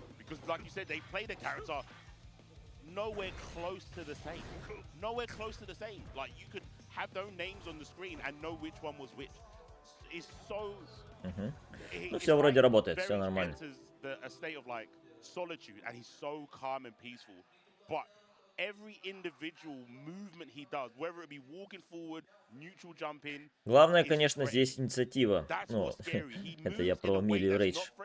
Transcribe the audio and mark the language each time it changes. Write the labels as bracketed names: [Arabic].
[English] Because, like you said, they play the character nowhere close to the same. Nowhere close to the same. Like, you could have their names on the screen and know which one was which. It's so... [Russian] Ну, все вроде работает, все нормально. [English] A state of, like, solitude, and he's so calm and peaceful. But every individual movement he does, whether it be walking forward, neutral jumping... [Russian] Главное, конечно, здесь инициатива. Ну, это я про Милию Рейдж.